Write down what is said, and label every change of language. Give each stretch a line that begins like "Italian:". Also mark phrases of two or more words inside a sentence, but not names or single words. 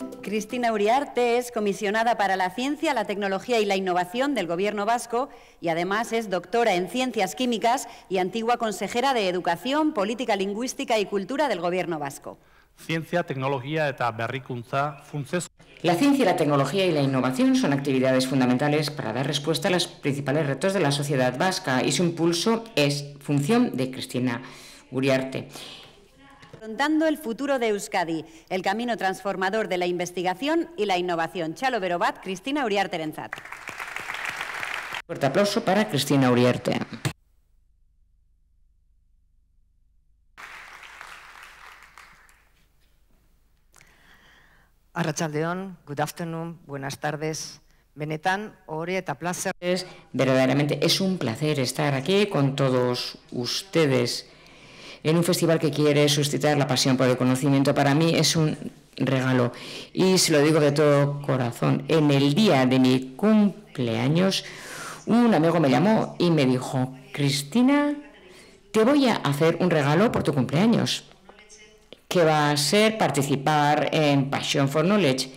Spanish: Cristina Uriarte es comisionada para la Ciencia, la Tecnología y la Innovación del Gobierno vasco y además es doctora en Ciencias Químicas y antigua consejera de Educación, Política Lingüística y Cultura del Gobierno vasco. Ciencia, tecnología
Basque: eta berrikuntza funtsezko.
Spanish: La ciencia, la tecnología y la innovación son actividades fundamentales para dar respuesta a los principales retos de la sociedad vasca y su impulso es función de Cristina Uriarte. Afrontando el futuro de Euskadi, el camino transformador de la investigación y la innovación.
Basque: Txalo bero bat, Cristina Uriarterentzat.
Spanish: Fuerte aplauso para Cristina Uriarte.
Basque: Arratsaldeon,
English: good afternoon,
Spanish: buenas tardes.
Basque: Benetan, ohore eta placer.
Spanish: Verdaderamente es un placer estar aquí con todos ustedes en un festival que quiere suscitar la pasión por el conocimiento. Para mí es un regalo y se lo digo de todo corazón. En el día de mi cumpleaños, un amigo me llamó y me dijo: Cristina, te voy a hacer un regalo por tu cumpleaños, que va a ser participar en Passion for Knowledge.